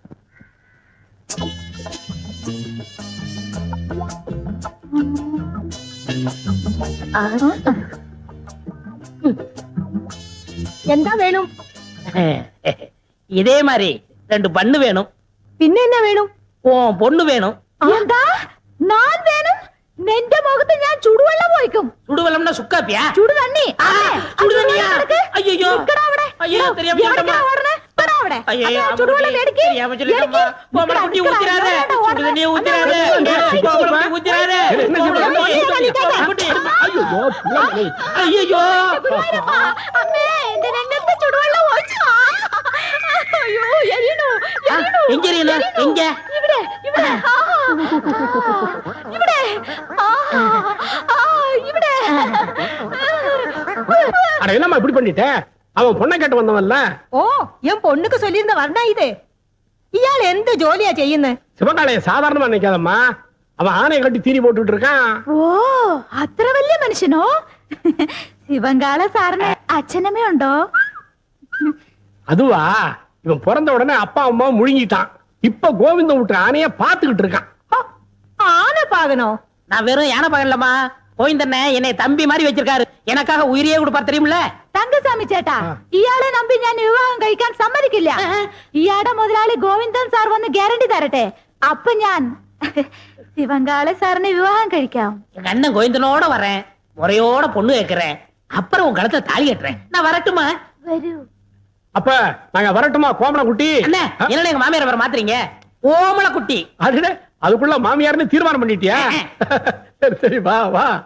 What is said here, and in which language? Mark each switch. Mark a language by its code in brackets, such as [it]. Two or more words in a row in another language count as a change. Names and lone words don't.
[ta] என்ன வேணும்? இதே மாதிரி 2 பண்ணு வேணும். [ml] പിന്നെ என்ன വേണം? [ta] பொண்ணு வேணும். [ml] എന്താ ഞാൻ വേണം? നിന്റെ മുഖത്ത് ഞാൻ ചുടുവെള്ളം ഒഴിക്കും. [ta] சுடுவெள்ளம்னா சுக்காப்பியா? [ml] ചുടു തണ്ണി. [ta] சுடு தண்ணியா? ஐயோ [ml] നിക്കടാ അവിടെ. [ta] ஐயோ தெரியாம [ml] എവിടേക്കാ ഓടണേ? വടാ അവിടെ. [ta] ஐயோ [ml] ചുടുവെള്ളം എടുക്ക്. [ta] தெரியாம சொல்லிட்டேம்மா. கோமல குட்டி ஊத்திராத. சுடு தண்ணியை ஊத்திராத. கோமல குட்டி ஊத்திராத. ஐயோ [ml] അമ്മേ എന്റെ രംഗത്ത് ചുടുവെള്ളം ഒഴിച്ചു. അയ്യോ എരിയണു. [ta] எங்க எரியணும்? எங்க? [ml] ഇവിടെ ഇവിടെ. ഇവിടെ ഇവിടെ. [ta] அட என்னம்மா இப்படி பண்ணிட்ட? அவன் பொண்ணை கேட்டு வந்தவன்ல. ഓ என் பொண்ணுக்கு சொல்லியிருந்த வர்ணா இது. [ml] ഇയാൾ എന്ത് ജോലിയാ ചെയ്യുന്നത്? [ta] சிவகாலைய சாதாரணமா நினைக்காதம்மா, அவன் ஆணையை கட்டி தீனி போட்டுட்டு இருக்கான். [ml] ഓ അത്ര വലിയ മനുഷ്യനോ? ശിവങ്കാള സാറിന് അച്ഛനമ്മ ഉണ്ടോ? [ta] அதுவா, இவன் பிறந்த உடனே அப்பா அம்மா முழுங்கிட்டான். இப்ப கோவிந்தம் விட்டு ஆனைய பாத்துக்கிட்டு இருக்கான். ஆனை பாகனம். நான் வெறும் யானை பகல்லம்மா, கோவிந்தண்ண என்னை தம்பி மாதிரி வச்சிருக்காரு. எனக்காக உயிரியே கொடுப்பார் தெரியுமில்ல. [ml] തങ്കസ്വാമി ചേട്ടാ, ഇയാളെ നമ്പി ഞാൻ വിവാഹം കഴിക്കാൻ സമ്മതിക്കില്ല. ഇയാളുടെ മുതലാളി ഗോവിന്ദൻ സാർ വന്ന് ഗ്യാരണ്ടി തരട്ടെ. അപ്പൊ ഞാൻ ശിവങ്കാളെ സാറിനെ വിവാഹം കഴിക്കാം. [ta] எங்க அண்ணன் கோவிந்தனோட வரேன், முறையோட பொண்ணு கேட்கிறேன், அப்புறம் உன் கழுத்துல தாலி கட்டுறேன். நான் வரட்டுமா? [ml] വരൂ. [ta] அப்ப நாங்க வரட்டுமா கோமண குட்டி? அண்ணே, என்ன எங்க மாமியார் வர மாத்துறீங்க? ஓமள குட்டி. அதுக்குள்ள மாமியார்னு தீர்மானம் பண்ணிட்டியா? சரி சரி, வா வா.